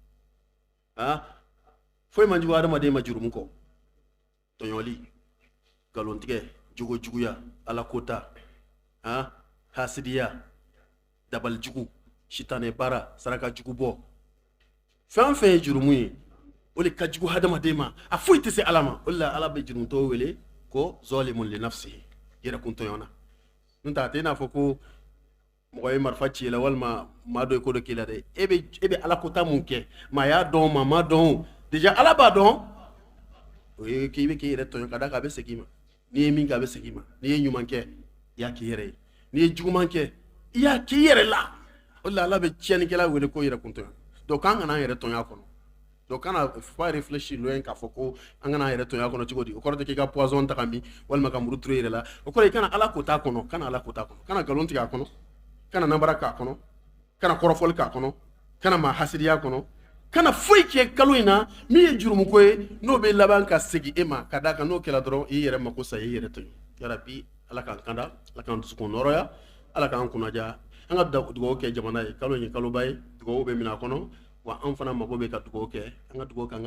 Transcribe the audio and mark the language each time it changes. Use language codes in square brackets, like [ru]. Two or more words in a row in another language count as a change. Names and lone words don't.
[bm] foyi man jugu adamaden ma jurumu kɔ tɔɲɔli galontigɛ jogojuguya alakota hasidiya dabalijugu sitanɛ baara saraka jugu bɔ fɛn o fɛn ye jurumu ye o de ka jugu hadamaden ma a foyi tɛ se ala ma o de la ala bɛ jurumutɔw wele ko [ar] ظالم لنفسه [bm] yɛrɛkun tɔɲɔna n'o tɛ a tɛ i n'a fɔ ko mɔgɔ ye marifa ci la walima maa dɔ ye ko dɔ k'i la dɛ e bɛ alakota mun kɛ maa y'a dɔn maa ma dɔn déjà ala b'a dɔn o ye k'i bɛ k'i yɛrɛ tɔɲɔ ka d'a kan a bɛ segin i ma n'i ye min kɛ a bɛ segin i ma n'i ye ɲuman kɛ i y'a k'i yɛrɛ ye n'i ye juguman kɛ i y'a k'i yɛrɛ la o de la ala bɛ tiɲɛnikɛla wele ko yɛrɛkun tɔɲɔ donc k'an kana an yɛrɛ tɔɲɔ a kɔnɔ donc kana [fr] faut réfléchir loin [bm] k'a fɔ ko an kana an yɛrɛ tɔɲɔ a kɔnɔ cogo di o kɔrɔ tɛ k'i ka poison ta ka min walima ka muru turu i yɛrɛ la o kɔrɔ i kana ala ko t'a kɔnɔ kana ala ko t'a kɔnɔ kana nkalon tigɛ a kɔnɔ kana namara k'a kɔnɔ kana korofol ka kono kana ma hasidiya kono kana foyi kɛ kalo in na min ye jurumu ko ye n'o bɛ laban ka segi e ma ka d'a kan n'o kɛra dɔrɔn i yɛrɛ mako sa i yɛrɛ to yen yarabi ala k'an kanda ala k'an dusukun nɔrɔya ala k'an kunnaja an ka dugawu kɛ jamana ye kalo in ye kaloba ye dugawu bɛ minɛ a kɔnɔ wa an fana mako bɛ ka dugawu kɛ an ka dugawu kɛ an